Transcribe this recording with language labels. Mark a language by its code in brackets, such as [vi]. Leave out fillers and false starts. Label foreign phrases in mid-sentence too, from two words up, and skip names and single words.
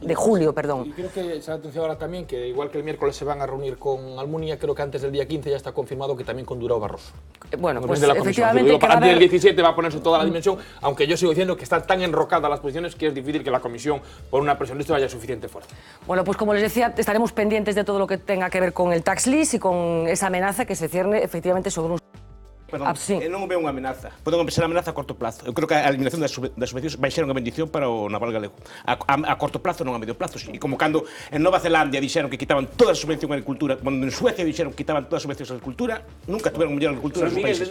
[es] Y creo que se ha anunciado ahora también que, igual que el miércoles se van a reunir con Almunia, creo que antes del día 15 ya está confirmado que también con Durão Barroso. Bueno, pues efectivamente... Antes del 17 va a ponerse toda la dimensión, aunque yo sigo diciendo que están tan enrocadas las posiciones que es difícil que la comisión, por una presión de esto, haya suficiente fuerza. Bueno, pues como les decía, estaremos pendientes de todo lo que tenga que ver con el tax lease y con esa amenaza que se cierne efectivamente sobre un... [gl] Perdón, non veo unha amenaza. Poden empezar a amenaza [es] a corto plazo. [gl] Eu creo que a eliminación das subvencións vai ser unha bendición para o naval galego. [es] A corto plazo, [gl] non [es] a medio plazo. [gl] E como cando en Nova Zelandia dixeron que quitaban toda a subvención a agricultura, cando en Suecia dixeron que quitaban todas as subvencións a agricultura, nunca tuveron mellor agricultura nos países.